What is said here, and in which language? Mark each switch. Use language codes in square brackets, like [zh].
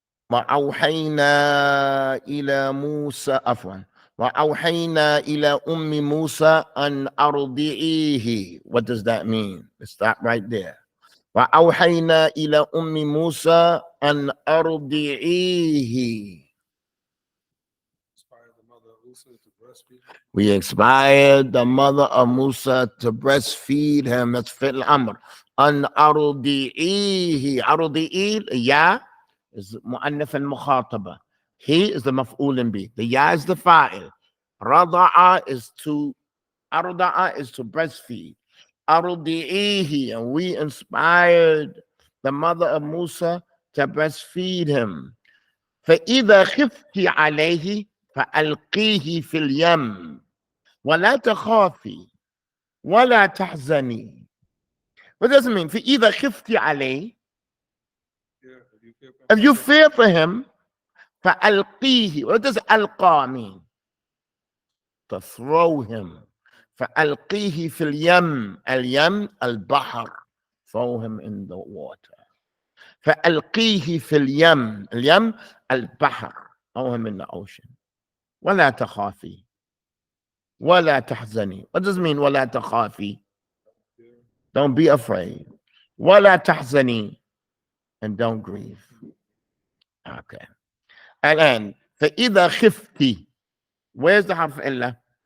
[ar] وأوحينا إلى موسى عفوا وأوحينا إلى أم موسى أن أرضعيه. [en] What does that mean? Let's stop right there. [ar] وأوحينا إلى أم موسى أن أرضعيه. [en] Inspired the mother of Musa to breastfeed. We inspired the mother of Musa to breastfeed him. That's fi'l amr. An ardi'ihi. Ardi'i, ya is mu'annaf al-mukhataba. He is the maf'ul bi. The ya is the fa'il. Rada'a is to breastfeed. [ar] Ardi'ihi. [en] And we inspired the mother of Musa to breastfeed him. [ar] فإذا خفت عليه فألقيه في اليم ولا تخافي ولا تحزني. [en] What does it mean? [ar] فإذا خفت عليه, Yeah, [en] if you fear for him, فألقيه. What does ألقى mean? To throw him. [ar] فألقيه في اليم. اليم البحر. [en] Throw him in the water. [ar] فألقيه في اليم. اليم البحر. [en] Throw him in the ocean. [ar] ولا تخافي ولا تحزني. [en] What does it mean [ar] ولا تخافي? [en] Don't be afraid. [ar] ولا تحزني, [en] and don't grieve. Okay. [ar] الآن فإذا خفتي, [en] where's the [ar] حرف إلا?